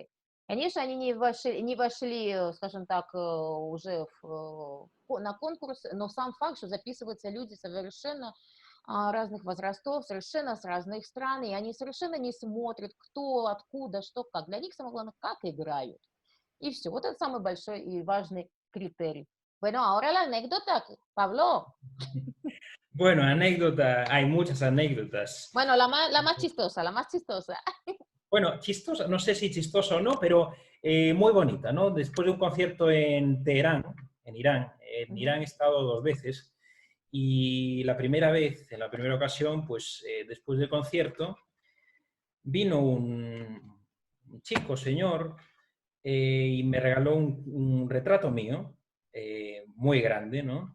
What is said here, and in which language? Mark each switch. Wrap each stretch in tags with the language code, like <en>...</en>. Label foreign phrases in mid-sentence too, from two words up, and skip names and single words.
<ru>Конечно, они не вошли, скажем так, уже на конкурс, но сам факт, что записываются люди совершенно разных возрастов, совершенно с разных стран, и они совершенно не смотрят, кто, откуда, что, как. Для них самое главное, как играют. И все. Вот это самый большой и важный критерий.</ru> <es>Bueno, ahora la anécdota, Pablo. Bueno, anécdota, hay muchas anécdotas. Bueno, la más chistosa, la más chistosa. Bueno, chistosa, no sé si chistosa o no, pero muy bonita, ¿no? Después de un concierto en Teherán, en Irán he estado 2 veces, y la primera vez, en la primera ocasión, pues después del concierto, vino un chico, señor, y me regaló un retrato mío, muy grande, ¿no?</es>